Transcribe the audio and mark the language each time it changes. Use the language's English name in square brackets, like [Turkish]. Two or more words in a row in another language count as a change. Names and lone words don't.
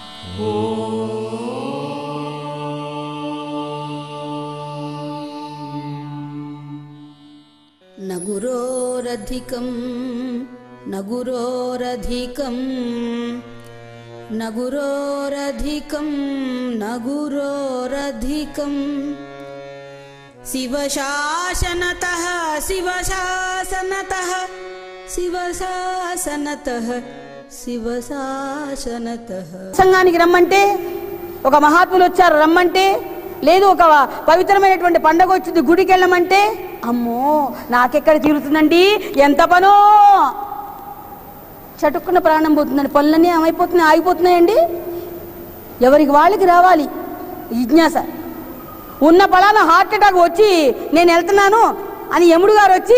[Sanskrit] न गुरोरधिकं न गुरोरधिकं न गुरोरधिकं न गुरोरधिकं शिवशासनतः शिवशासनतः शिवशासनतः शिवशासनतः [Telugu] సంఘానికి రమ్మంటే ఒక మహాత్ములు వచ్చారు రమ్మంటే లేదు ఒక పవిత్రమైనటువంటి పండగ వచ్చింది గుడికి వెళ్ళమంటే అమ్మో నాకెక్కడ తీరుతుందండి ఎంత పనో చటుక్కున ప్రాణం పోతుందండి పనులన్నీ ఏమైపోతున్నాయి ఆగిపోతున్నాయండి ఎవరికి వాళ్ళకి రావాలి జిజ్ఞాస ఉన్న పలానా [English] heart attack [Telugu] వచ్చి నేను వెళ్తున్నాను అని యముడు గారు వచ్చి